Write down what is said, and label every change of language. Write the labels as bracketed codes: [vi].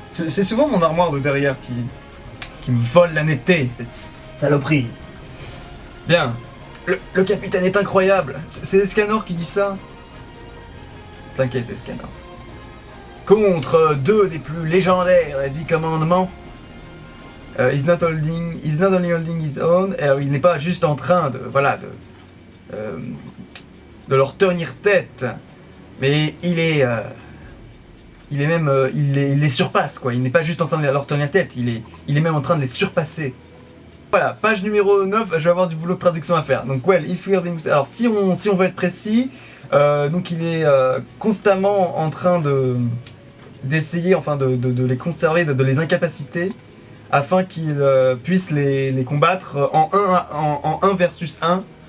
[fr] C'est souvent mon armoire de derrière qui me vole la netteté, cette saloperie. Bien. Le capitaine est incroyable. C'est Escanor qui dit ça. T'inquiète, Escanor. Contre deux des plus légendaires 10 commandements. [en] He's not only holding his own. [fr] Il n'est pas juste en train de leur tenir tête, mais il les surpasse quoi. Il n'est pas juste en train de leur tenir tête, il est même en train de les surpasser. Voilà, page numéro 9, je vais avoir du boulot de traduction à faire. Donc alors si on veut être précis, donc il est constamment en train d'essayer de les conserver, de les incapaciter, afin qu'ils puissent les combattre en 1 versus 1.